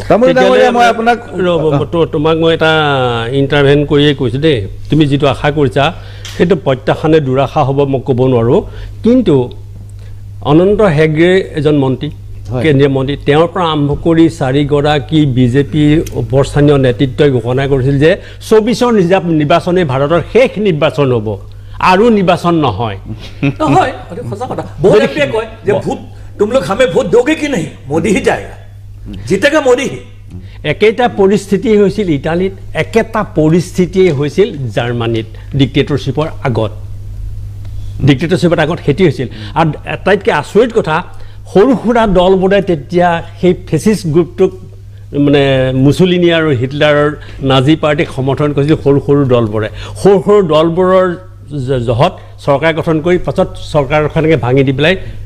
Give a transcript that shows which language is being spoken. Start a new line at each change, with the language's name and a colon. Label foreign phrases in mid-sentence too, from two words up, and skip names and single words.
Assamese: মই আপোনাক তোমাক মই এটা ইণ্টাৰভেন কৰিয়ে কৈছোঁ দেই তুমি যিটো আশা কৰিছা সেইটো প্ৰত্যাখ্যানে দুৰাশা হ'ব মই ক'ব নোৱাৰোঁ কিন্তু অনন্ত হেগড়ে এজন মন্ত্ৰী কেন্দ্ৰীয় মন্ত্ৰী তেওঁৰ পৰা আৰম্ভ কৰি 4গৰাকী বিজেপি উপস্থানীয় নেতৃত্বই ঘোষণা কৰিছিল যে 24ৰ নিৰ্বাচনে ভাৰতৰ শেষ নিৰ্বাচন হ'ব আৰু নিৰ্বাচন নহয় নহয় সঁচা কথা বহুত এমপিয়ে কয় যে ভোট
Hindi: तुम लोग हमें वोट दोगे कि नहीं मोदी ही जाएगा जीतेगा मोदी ही
Assamese: একেটা পৰিস্থিতি হৈছিল ইটালীত একেটা পৰিস্থিতি হৈছিল জাৰ্মানীত ডিক্টেটৰশ্বিপৰ আগত হেতি হৈছিল আৰু আটাইতকৈ আচৰিত কথা সৰু সুৰা দলবোৰে তেতিয়া সেই ফেচিষ্ট গ্ৰুপটোক মানে মুছলিনী আৰু হিটলাৰৰ নাজি পাৰ্টিক সমৰ্থন কৰিছিল সৰু সৰু দলবোৰে সৰু সৰু দলবোৰৰ জহত চৰকাৰ গঠন কৰি পাছত চৰকাৰখনকে ভাঙি দি পেলাই